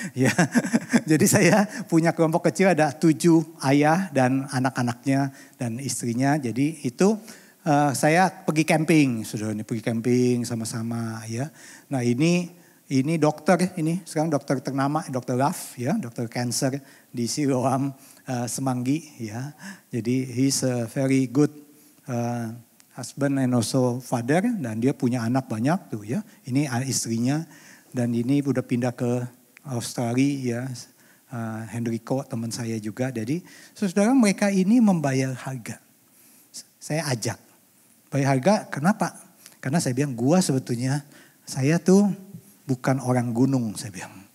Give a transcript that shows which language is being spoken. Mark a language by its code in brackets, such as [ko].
[id] Ya, jadi saya punya kelompok kecil ada 7 ayah dan anak-anaknya dan istrinya. Jadi itu saya pergi camping, saudara. Ini pergi camping sama-sama, ya. Nah ini dokter, ini sekarang dokter ternama, Dr. Raf, ya, dokter cancer di Siloam Semanggi, ya. [en] Jadi he's a very good husband and also father, [id] dan dia punya anak banyak tuh, ya. Ini istrinya, dan ini udah pindah ke Australia, ya. Henrico teman saya juga. Jadi saudara, mereka ini membayar harga. Saya ajak bayar harga, kenapa? Karena saya bilang gua sebetulnya saya tuh bukan orang gunung, saya bilang.